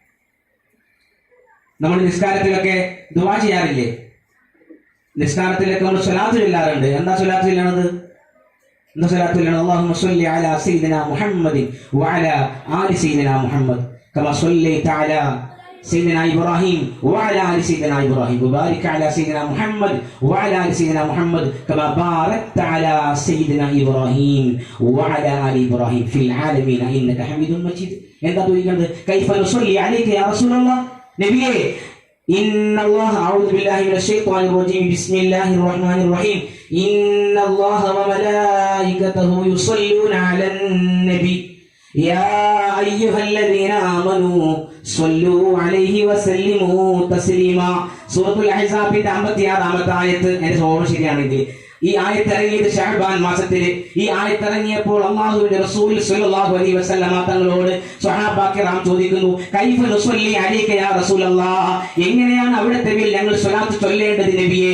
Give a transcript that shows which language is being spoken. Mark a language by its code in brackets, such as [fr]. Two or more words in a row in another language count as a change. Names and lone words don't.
[ml] നമ്മൾ നിസ്കാരത്തിലൊക്കെ ദുആ ചെയ്യാറില്ലേ? നിസ്കാരത്തിലൊക്കെ നമ്മൾ സ്വലാത്ത് ചൊല്ലാറുണ്ട്. എന്താ സ്വലാത്ത് ചൊല്ലണത്? [ar] اللهم صل على سيدنا محمد وعلى آل سيدنا محمد كما صليت على سيدنا إبراهيم وعلى آل سيدنا إبراهيم وبارك على سيدنا محمد وعلى آل سيدنا محمد كما باركت على سيدنا إبراهيم وعلى آل إبراهيم في العالمين إنك حميد مجيد. [ml] എന്താ ചോദിക്കുന്നത്? [ar] كيف نصلي عليك يا رسول الله? നബിയേ, إن الله أعوذ بالله من الشيطان الرجيم بسم الله الرحمن الرحيم إن الله وملائكته يصلون على النبي يا أيها الذين آمنوا صلوا عليه وسلموا تسليما. [ml] സൂറത്തുൽ അഹ്സാബിന്റെ 56-ാമത്തെ ആയത്ത് എന്റെ ഓർമ്മ ശരിയാണെങ്കിൽ ഈ ആയത്ത് ഇറങ്ങിയത് ശഅബാൻ മാസത്തിൽ. ഈ ആയത്ത് ഇറങ്ങിയപ്പോൾ അല്ലാഹുവിന്റെ റസൂൽ [ar] صلى الله عليه وسلم [ml] തങ്ങളോട് [ar] صحابة كرام [ml] ചോദിക്കുന്നു, [ar] كيف نصلي عليك يا رسول الله, [ml] എങ്ങനെയാണ് അവിടുത്തെ മേൽ ഞങ്ങൾ സ്വലാത്ത് ചൊല്ലേണ്ടത് നബിയെ?